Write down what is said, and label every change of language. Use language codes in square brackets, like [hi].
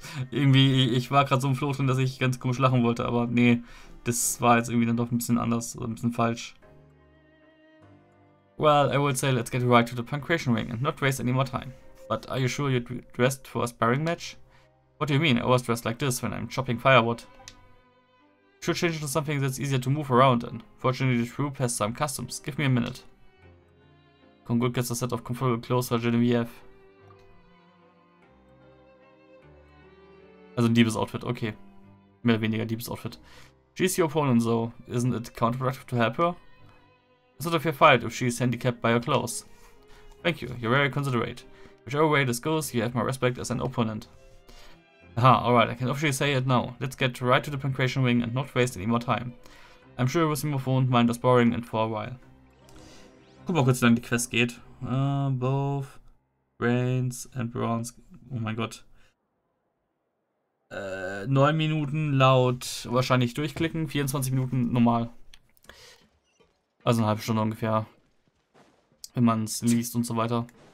[de] Irgendwie, ich war gerade so im Floh drin, dass ich ganz komisch lachen wollte, aber nee, das war jetzt irgendwie dann doch ein bisschen anders, oder ein bisschen falsch. [en] Well, I would say let's get right to the punctuation ring and not waste any more time. But are you sure you're dressed for a sparring match? What do you mean? I was dressed like this when I'm chopping firewood. Should change into something that's easier to move around in. Fortunately, the troop has some customs. Give me a minute. Kongut gets a set of comfortable clothes for Genevieve. [de] Also ein Diebesoutfit, okay. Mehr oder weniger Diebesoutfit. [en] She's your opponent, so isn't it counterproductive to help her? It's not a fair fight if she's handicapped by her clothes. Thank you, you're very considerate. Whichever way this goes, you have my respect as an opponent. Aha, alright, I can officially say it now. Let's get right to the punctuation ring and not waste any more time. I'm sure Rusimov won't mind us borrowing it for a while. [de] Guck mal kurz, wie lange die Quest geht. [en] Both brains and bronze. [de] Oh mein Gott. 9 Minuten laut wahrscheinlich durchklicken, 24 Minuten normal. Also eine halbe Stunde ungefähr. Wenn man es liest und so weiter.